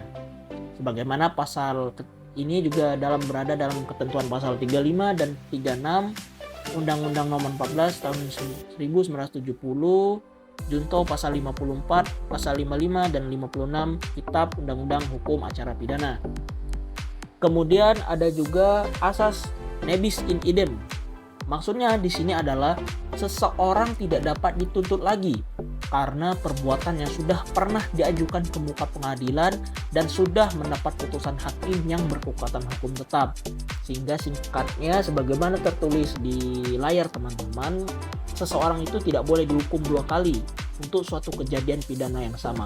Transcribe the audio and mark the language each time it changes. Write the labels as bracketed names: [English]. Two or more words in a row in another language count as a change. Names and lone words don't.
[Indonesian] Sebagaimana pasal ini juga berada dalam ketentuan pasal 35 dan 36 Undang-Undang Nomor 14 tahun 1970 Junto pasal 54, pasal 55 dan 56 Kitab Undang-Undang Hukum Acara Pidana. Kemudian ada juga asas [Latin] nebis in idem. [Indonesian] Maksudnya di sini adalah seseorang tidak dapat dituntut lagi karena perbuatan yang sudah pernah diajukan ke muka pengadilan dan sudah mendapat putusan hakim yang berkekuatan hukum tetap. Sehingga singkatnya sebagaimana tertulis di layar teman-teman, seseorang itu tidak boleh dihukum 2 kali untuk suatu kejadian pidana yang sama.